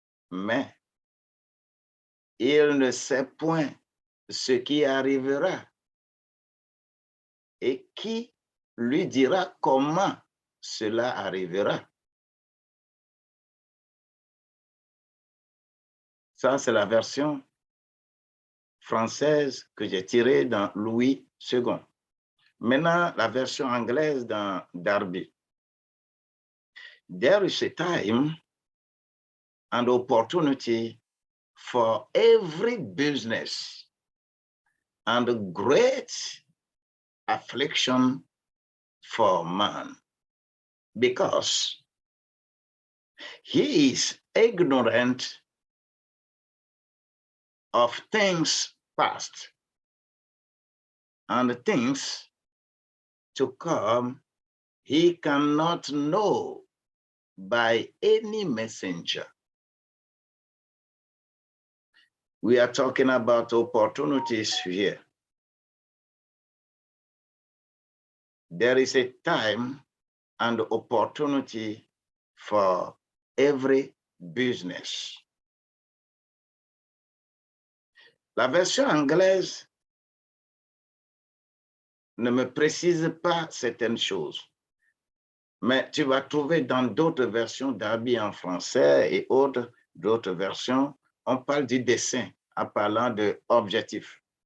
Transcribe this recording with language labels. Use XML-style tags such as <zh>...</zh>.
<fr>Mais il ne sait point ce qui arrivera et qui lui dira comment cela arrivera. Ça, c'est la version française que j'ai tirée dans Louis II. Maintenant, la version anglaise dans Darby.</fr> <en>There is a time and opportunity for every business and great affliction for man, because he is ignorant of things past and things to come. He cannot know by any messenger. We are talking about opportunities here. There is a time and opportunity for every business.</en> <fr>La version anglaise ne me précise pas certaines choses, mais tu vas trouver dans d'autres versions Darby en français et d'autres versions, on parle du dessin en parlant de objectif.</fr>